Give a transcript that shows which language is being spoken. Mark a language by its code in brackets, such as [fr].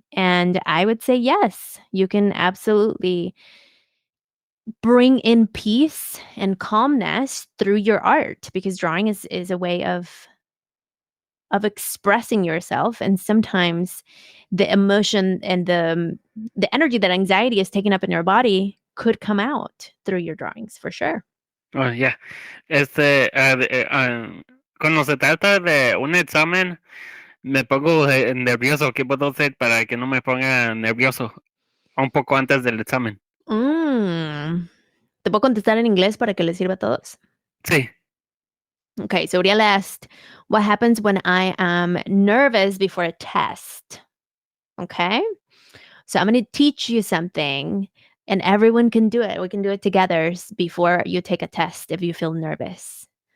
[en] And I would say yes, you can absolutely bring in peace and calmness through your art, because drawing is a way of expressing yourself. And sometimes the emotion and the energy that anxiety is taking up in your body could come out through your drawings, for sure. Oh, yeah. [es] Cuando se trata de un examen, me pongo nervioso. ¿Qué puedo hacer para que no me ponga nervioso un poco antes del examen? ¿Te puedo contestar en inglés para que les sirva a todos? Sí. [en] Okay, so Uriel asked, what happens when I am nervous before a test? Okay, so I'm going to teach you something, and everyone can do it. We can do it together before you take a test if you feel nervous.